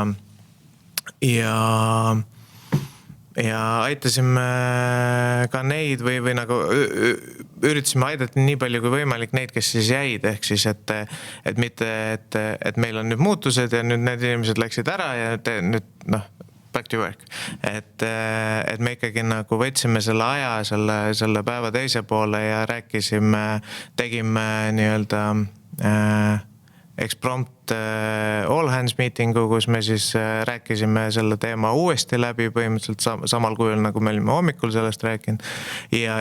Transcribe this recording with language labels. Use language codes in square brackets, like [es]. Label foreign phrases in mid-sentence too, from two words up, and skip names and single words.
[et] ja aitasime ka neid või nagu üritasime aidata nii palju kui võimalik neid, kes siis jäid, ehk siis, et mitte, et meil on nüüd muutused ja nüüd need inimesed läksid ära ja nüüd [en] back to work. [et] Et me ikkagi nagu võtsime selle aja selle päeva teise poole ja rääkisime, tegime nii-öelda eksprompt [en] all hands [et] meetingu, kus me siis rääkisime selle teema uuesti läbi põhimõtteliselt samal kujul, nagu me olime hommikul sellest rääkinud.